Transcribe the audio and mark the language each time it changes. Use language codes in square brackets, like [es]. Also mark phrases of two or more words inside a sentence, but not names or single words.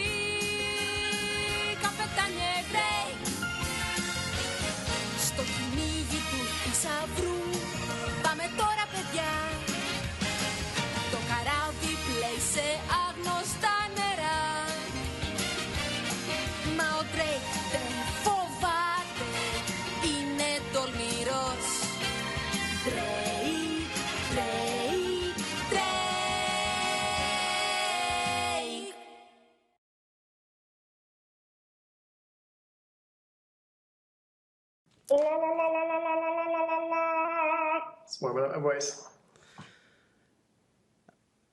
[el] Καπετάνιε Drake, στο κυνήγι του θησαυρού. Πάμε τώρα παιδιά, το καράβι πλέει σε άγνωστα νερά. Μα ο Drake δεν φοβάται, είναι τολμηρός. Drake, Drake, Drake. [en] It's warming up my voice.